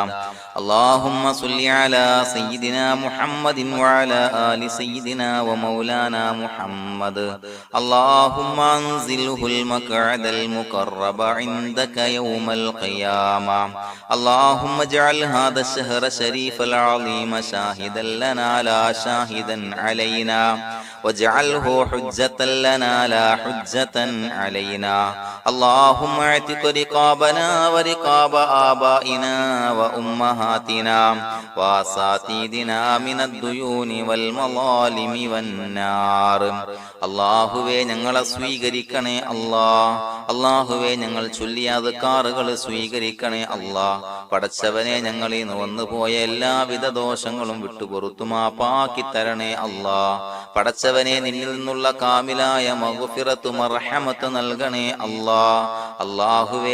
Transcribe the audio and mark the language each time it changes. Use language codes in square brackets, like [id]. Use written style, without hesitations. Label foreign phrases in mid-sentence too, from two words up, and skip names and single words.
[ar] اللهم صل على سيدنا محمد وعلى آل سيدنا ومولانا محمد اللهم انزله المقعد المقرب عندك يوم القيامة اللهم اجعل هذا الشهر الشريف العظيم شاهدا لنا لا شاهدا علينا واجعله حجة لنا لا حجة علينا اللهم اعتق رقابنا ورقاب آبائنا وأمهاتنا وأساتذتنا من الديون والمظالم والنار [ml] അള്ളാഹുവേ ഞങ്ങളെ സ്വീകരിക്കണേ അള്ളാഹുവേ ഞങ്ങൾ ചൊല്ലിയ അദ്കാറുകൾ സ്വീകരിക്കണേ പടച്ചവനെ ഞങ്ങളിൽ നിന്ന് വന്നുപോയ എല്ലാവിധ ദോഷങ്ങളും വിട്ടുപുറത്തു മാപ്പാക്കി തരണേ പടച്ചവനെ നിന്നിൽ നിന്നുള്ള കാമിലായ മഗ്ഫിറത്ത് മർഹമത്ത് നൽകണേ അള്ളാഹുവേ